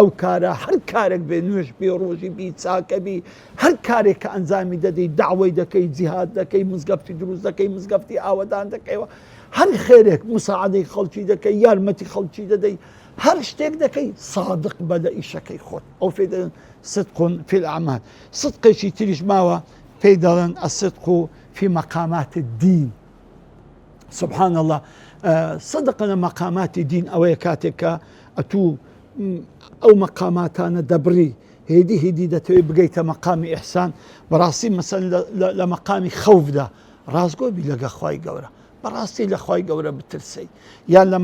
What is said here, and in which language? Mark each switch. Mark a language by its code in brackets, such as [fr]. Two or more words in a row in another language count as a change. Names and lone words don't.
[ckb] کارە هەر کارێک بێ نوێژ بێ ڕۆژی بی چاکە بی هەر کارێک کە ئەنجامی دەدەی داوای دەکەی جیهاد دەکەی مزگەفتی دروست دەکەی مزگەفتی ئاوەدان دەکەیەوە هەر خێرێک مساعدەی خەڵکی دەکەی یارمەتی خەڵکی دەدەی هەر شتێک دەکەی صادق بە لە ئیشەکەی خۆت ئەو پێی دەڵێن [ar] صدق في الأعمال [ckb] صدقێکی تریش ماوە پێی دەڵێن [ar] الصدق في مقامات الدين سبحان الله [ckb] صدق لە مقاماتی دین ئەوەیە کاتێک کە ئەتوو ئەو مقاماتانە دەبڕی هێدی دەتەوێت بگەیتە مەقامی ئیحسان بەڕاستی مەسەن لە مەقامی خەوفدا ڕازگۆ بی لەگە خوای گەورە بەڕاستی لە خوای گەورە بترسی یان لە